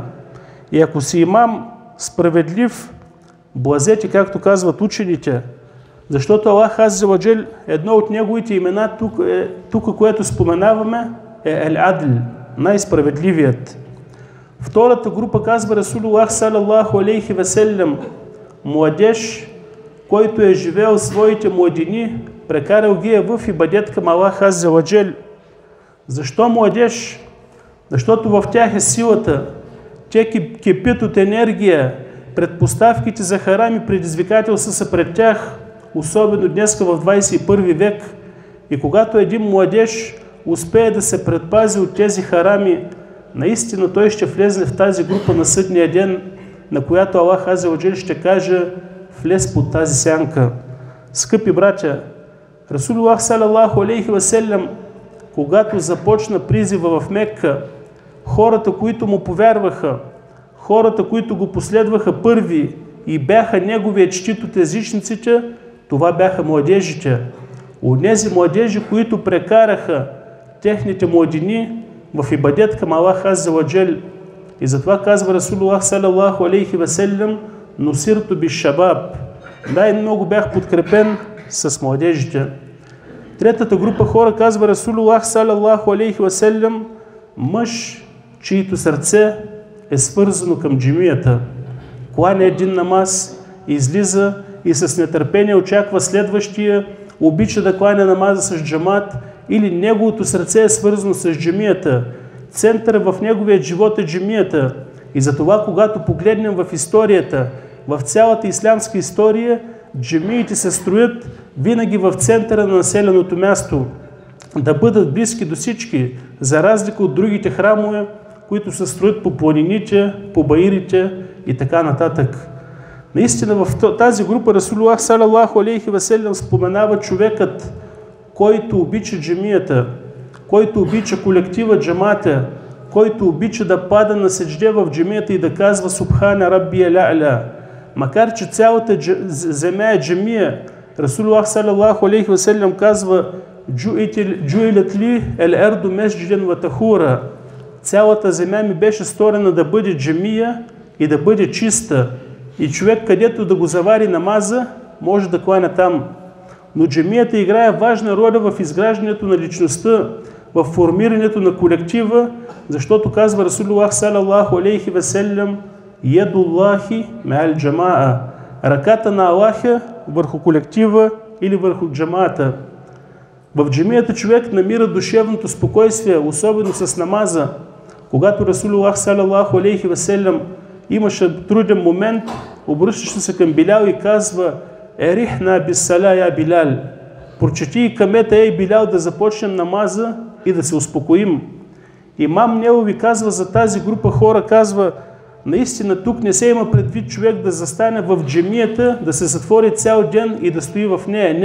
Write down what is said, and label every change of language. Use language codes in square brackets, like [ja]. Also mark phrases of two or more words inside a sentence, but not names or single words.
[bg] И ако си имам справедлив, блазете, както казват учените, защото [ar] الله عز وجل, [bg] едно от неговите имена тук, което споменаваме, е Ел-Адл, най-справедливият. Втората група, казва [ar] رسول الله صلى الله عليه وسلم, [bg] младеж, който е живеел своите младини, прекарал ги в ибадет към [ar] الله عز وجل. [bg] Защо младеж? Защото в тях е силата. Те кипят от енергия. Предпоставките за харам и предизвикателства са пред тях, особено днеска в 21 век. И когато един младеж успее да се предпази от тези харами, наистина той ще влезе в тази група на съдния ден, на която [ar] الله عز وجل [bg] ще каже: влез под тази сянка. Скъпи братя, [ar] رسول الله صلى الله عليه وسلم, [bg] когато започна призива в Мекка, хората, които му повярваха, хората, които го последваха първи и бяха неговият щит от езичниците, това бяха младежите. Онези младежи, които прекараха техните младини в ибадет към [ar] الله عز وجل. [bg] И затова казва [ar] رسول الله صلى الله عليه وسلم: نصرت بالشباب. [bg] Най-много бях подкрепен с младежите. Третата група хора, казва [ar] رسول الله صلى الله عليه وسلم, [bg] мъж, чието сърце е свързано към джамията. Кланя един намаз, излиза и с нетърпение очаква следващия, обича да кланя намаза с джамат, или неговото сърце е свързано с джамията. Център в неговия живот е джамията. И затова, когато погледнем в историята, в цялата ислямска история, джамиите се строят винаги в центъра на населеното място, да бъдат близки до всички, за разлика от другите храмове, които се строят по планините, по баирите и така нататък. Наистина в тази група [ar] رسول الله صلى الله عليه وسلم [bg] споменава човекът, който обича джамията, който обича колектива джамата, който обича да пада на седжде в джамията и да казва [ar] سبحان ربي الأعلى. [bg] Макар че цялата земя е джамия, [ar] رسول الله صلى الله عليه وسلم [bg] казва: [ar] جعلت لي الأرض مسجدا وطهورا. [bg] Цялата земя ми беше сторена да бъде джамия и да бъде чиста. И човек, където да го завари намаза, може да кланя там. Но джамията играе важна роля в изграждането на личността, в формирането на колектива, защото казва [ar] رسول الله صلى الله عليه وسلم: يد الله مع الجماعة. [bg] Ръката на Аллаха върху колектива или върху джамаата. В джамията човек намира душевното спокойствие, особено с намаза. Когато [ar] رسول الله صلى الله عليه وسلم [bg] имаше труден момент, обръщаше се към Билял и казва: [ar] أرحنا بالصلاة يا بلال. [bg] прочети и камета, ей Билял, да започнем намаза и да се успокоим. Имам Невови казва за тази група хора, казва, наистина тук не се има предвид човек да застане в джемията, да се затвори цял ден и да стои в нея.